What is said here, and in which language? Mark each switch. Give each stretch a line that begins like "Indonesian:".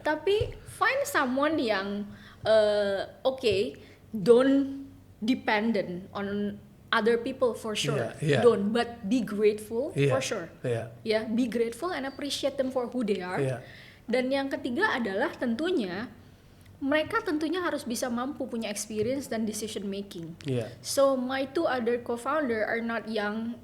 Indonesian: Tapi
English: find someone
Indonesian: yang
English: okay, don't dependent on other people for sure.
Indonesian: Iya, iya.
English: Don't, but be grateful
Indonesian: Iya.
English: for sure.
Indonesian: Iya.
English: Ya, be grateful and appreciate them for who they are.
Indonesian: Iya. Dan yang ketiga adalah tentunya mereka tentunya harus bisa mampu punya experience dan decision making. Iya.
English: So my two other co-founder are not young.